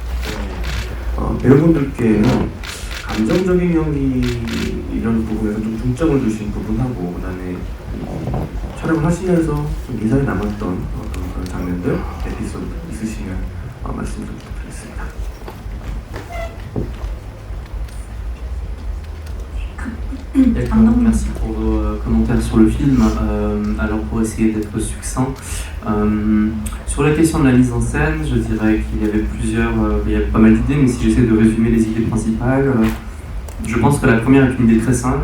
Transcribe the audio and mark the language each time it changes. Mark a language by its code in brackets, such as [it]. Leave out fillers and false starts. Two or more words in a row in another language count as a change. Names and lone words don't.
[ko] 배우분들께는 감정적인 연기 이런 부분에서 좀 중점을 두신 부분하고, 그다음에 촬영을 하시면서 좀 인상이 남았던 그런 장면들, 에피소드 있으시면 말씀 좀 부탁드리겠습니다. [fr] D'accord, merci pour vos commentaires sur le film. Alors pour essayer d'être succinct, sur la question de la mise en scène, je dirais qu'il y avait il y avait pas mal d'idées, mais si j'essaie de résumer les idées principales, je pense que la première est une idée très simple.